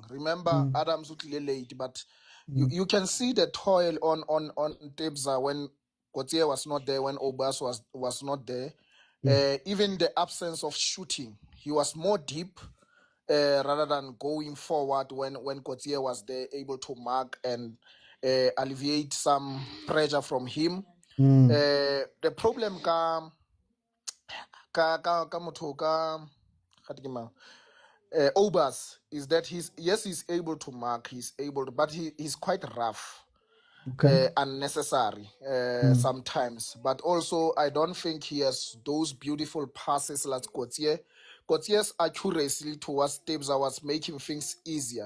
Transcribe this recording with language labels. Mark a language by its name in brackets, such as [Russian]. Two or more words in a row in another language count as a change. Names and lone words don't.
[English] Remember, Adams would late, but you can see the toil on Tebza when Gautier was not there, when Obas was not there. Even the absence of shooting, he was more deep rather than going forward when Gautier was there, able to mark and alleviate some pressure from him. The problem [Southern Sotho] ka motho ka [English] Obas is that he's able to mark, but he's quite rough. Okay. Unnecessary sometimes, but also I don't think he has those beautiful passes like Gautier. Gautier's accuracy towards Tebza was making things easier.